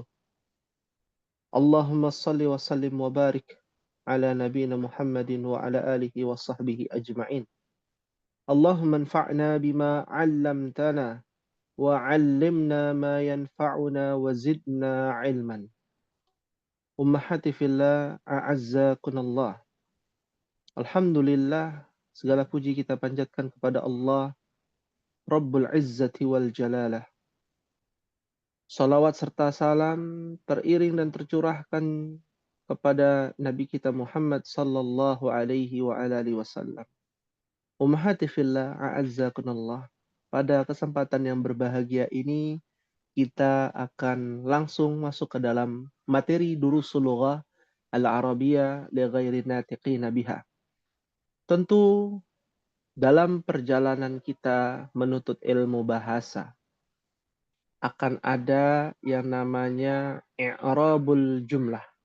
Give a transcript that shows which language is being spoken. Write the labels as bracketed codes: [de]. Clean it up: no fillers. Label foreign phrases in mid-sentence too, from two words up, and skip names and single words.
[ar] اللهم صل وسلم وبارك على نبينا محمد وعلى آله وصحبه أجمعين. اللهم انفعنا بما علمتنا وعلمنا ما ينفعنا وزدنا علما. أمهات في الله، أعزكن الله. [id] Alhamdulillah, segala puji kita panjatkan kepada Allah, [ar] رب العزة والجلالة. [id] Salawat serta salam teriring dan tercurahkan kepada Nabi kita Muhammad [ar] صلى الله عليه وآله وسلم. أمهات في الله، أعزكن الله. [id] Pada kesempatan yang berbahagia ini, kita akan langsung masuk ke dalam materi Durusul Lughah Al-Arabiyyah li ghairi natiqina biha. Tentu dalam perjalanan kita menuntut ilmu bahasa akan ada yang namanya [ar] إعراب الجملة,